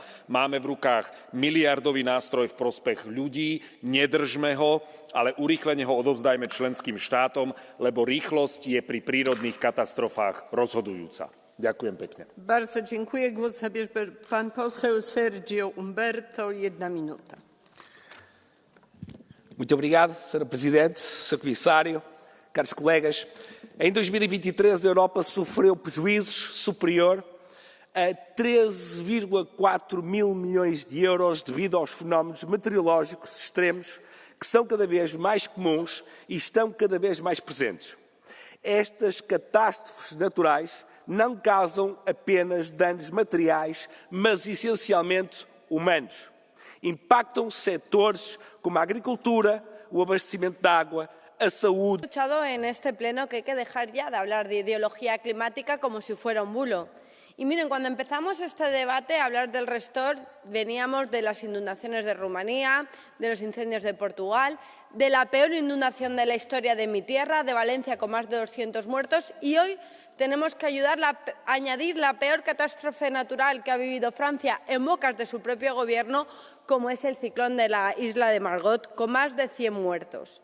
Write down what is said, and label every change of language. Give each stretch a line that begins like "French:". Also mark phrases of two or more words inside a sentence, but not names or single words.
Slovak: Máme v rukách miliardový nástroj v prospech ľudí, nedržme ho, ale urýchlene ho odovzdajme členským štátom, lebo rýchlosť je pri prírodných katastrofách rozhodujúca. Ďakujem pekne.
Polish: Bardzo dziękuję. Głos zabierze pan poseł Sergio Umberto. 1 minuta.
Portuguese: Muito obrigado, Sra. Presidente, Sr. Comissário, caros colegas. Em 2023, a Europa sofreu prejuízos superior a 13,4 mil milhões de euros devido aos fenómenos meteorológicos extremos que são cada vez mais comuns e estão cada vez mais presentes. Estas catástrofes naturais não causam apenas danos materiais, mas essencialmente humanos. Impactam setores como a agricultura, o abastecimento de água, a saúde.
Spanish: He escuchado en este pleno que hay que dejar ya de hablar de ideología climática como si fuera un bulo. Y miren, cuando empezamos este debate a hablar del Restore, veníamos de las inundaciones de Rumanía, de los incendios de Portugal, de la peor inundación de la historia de mi tierra, de Valencia, con más de 200 muertos, y hoy tenemos que añadir la peor catástrofe natural que ha vivido Francia en bocas de su propio gobierno, como es el ciclón de la isla de Margot, con más de 100 muertos.